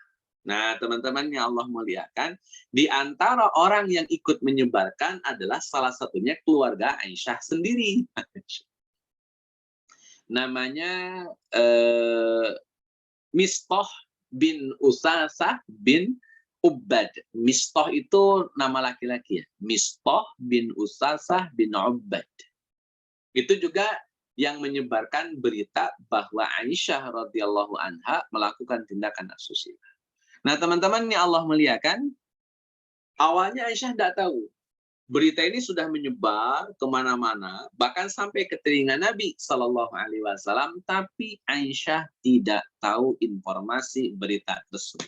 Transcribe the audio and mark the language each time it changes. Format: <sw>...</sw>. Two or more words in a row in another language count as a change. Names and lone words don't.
<id>Nah, teman-teman yang Allah muliakan, di antara orang yang ikut menyebarkan adalah salah satunya keluarga Aisyah sendiri. Namanya Mistah bin Usasah bin Ubbad. Mistah itu nama laki-laki ya. Mistah bin Usasah bin Ubbad. Itu juga yang menyebarkan berita bahwa Aisyah</id> <ar>رضي الله عنها</ar> <id>melakukan tindakan asusila. Nah, teman-teman, ini Allah muliakan. Awalnya Aisyah tidak tahu. Berita ini sudah menyebar kemana-mana, bahkan sampai ke telinga Nabi</id> <ar>صلى الله عليه وسلم,</ar> <id>tapi Aisyah tidak tahu informasi berita tersebut.</id>